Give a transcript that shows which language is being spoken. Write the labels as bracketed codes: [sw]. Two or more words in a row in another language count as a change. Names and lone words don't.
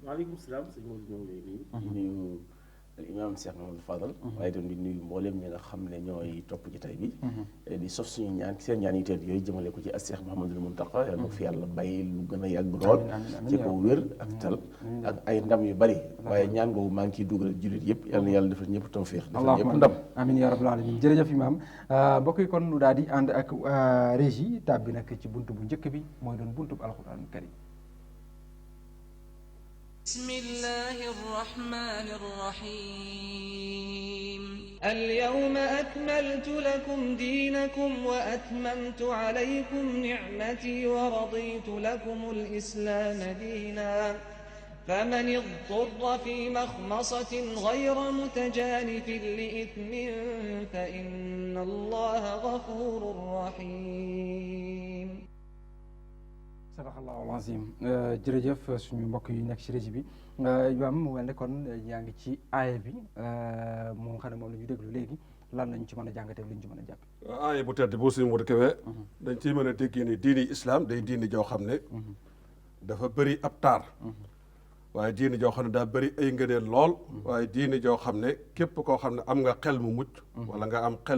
[ar] وعليكم السلام [wo] sëñ Modou ñoo ngi lay nuyu di nuyu imam Cheikh Mamadou Fadal waaye itam di nuyu mboolem ñi nga xam ne ñooy topp ci tay bi di sof suñu ñaan seen ñaan yi teel yooyu jëmale ko ci as Cheikh Mouhamadoul Mountakha yàlla na fi yàlla bàyyi lu gën a yàgg lool ci ko wér ak tal ak ay ndam yu bari waaye ñaan boobu maa ngi ciy dugal jullit yëpp yàlla na yàlla defal ñëpp tawfiix defal ñëpp ndam [ar] آمين يا رب العالمين [wo] jërëjëf imam mbokk yi kon nu daal di ànd ak régie tab bi nag ci buntu bu njëkk bi mooy doon buntu bu [ar] القرآن الكريم بسم الله الرحمن الرحيم اليوم أكملت لكم دينكم وأتممت عليكم نعمتي ورضيت لكم الإسلام دينا فمن اضطر في مخمصة غير متجانف لإثم فإن الله غفور رحيم صدق الله العظيم [wo] jërëjëf suñu mbokk yu nekk ci régie bi imaam mu mel ne kon yaa ngi ci aaya bi moo xam ne moom la ñu déglu léegi lan lañ ci mën a jàngatee lu ñu ci mën a jàpp aaya bu tedd bu Sëñ Modou Kébé dañ ciy mën a déggee ni diini islam day diini joo xam ne dafa bëri ab taar waaye diini joo xam ne daa bëri ay ngëneel lool waaye diini joo xam ne képp koo xam ne am nga xel mu mucc wala nga am xel